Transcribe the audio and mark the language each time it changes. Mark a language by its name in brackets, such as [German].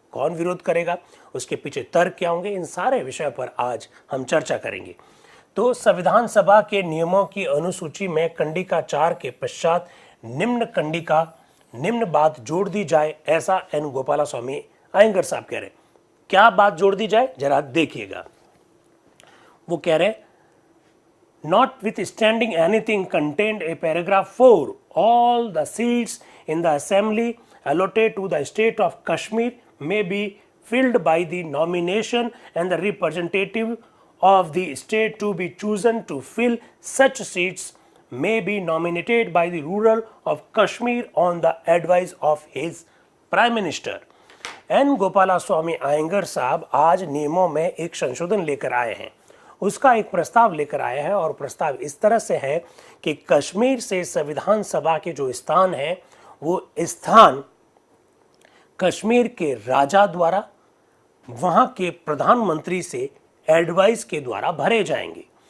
[Hindi] कौन विरोध करेगा, उसके पीछे तर्क क्या होंगे, इन सारे विषयों पर आज हम चर्चा करेंगे। तो संविधान सभा के नियमों की अनुसूची में कंडिका 4 के पश्चात निम्न कंडिका निम्न बात जोड़ दी जाए, ऐसा एन गोपालास्वामी अयंगर साहब कह रहे हैं। क्या बात जोड़ दी जाए जरा देखिएगा। वो कह रहे हैं [English] notwithstanding anything contained a paragraph 4, all the seats in the assembly allotted to the state of Kashmir may be filled by the nomination and the representative of the state to be chosen to fill such seats may be nominated by the ruler of Kashmir on the advice of his prime minister. [Hindi] N Gopalaswamy Iyengar साहब आज नियमों में एक संशोधन लेकर आए हैं, उसका एक प्रस्ताव लेकर आए हैं और प्रस्ताव इस तरह से है कि कश्मीर से संविधान सभा के जो स्थान है वो स्थान कश्मीर के राजा द्वारा वहां के प्रधानमंत्री से एडवाइस के द्वारा भरे जाएंगे।